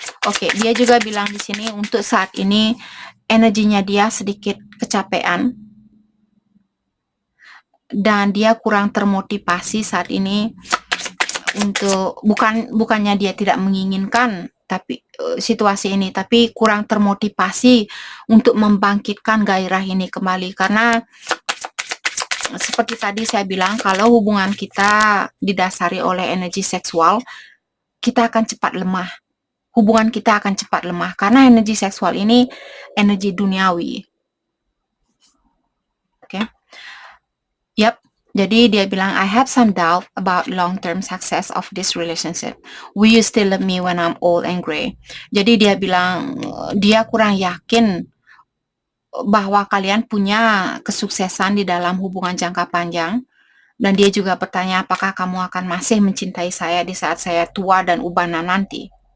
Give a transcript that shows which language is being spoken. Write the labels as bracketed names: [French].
[Indonesian] Oke, dia juga bilang di sini untuk saat ini energinya dia sedikit kecapean dan dia kurang termotivasi saat ini untuk bukannya dia tidak menginginkan tapi situasi ini, tapi kurang termotivasi untuk membangkitkan gairah ini kembali, karena seperti tadi saya bilang, kalau hubungan kita didasari oleh energi seksual, kita akan cepat lemah. Hubungan kita akan cepat lemah karena energi seksual ini energi duniawi. Oke. Yap. Jadi dia bilang, [English] I have some doubt about long-term success of this relationship. Will you still love me when I'm old and gray? [Indonesian] Jadi dia bilang dia kurang yakin bahwa kalian punya kesuksesan di dalam hubungan jangka panjang. Dan dia juga bertanya, apakah kamu akan masih mencintai saya di saat saya tua dan ubanan nanti?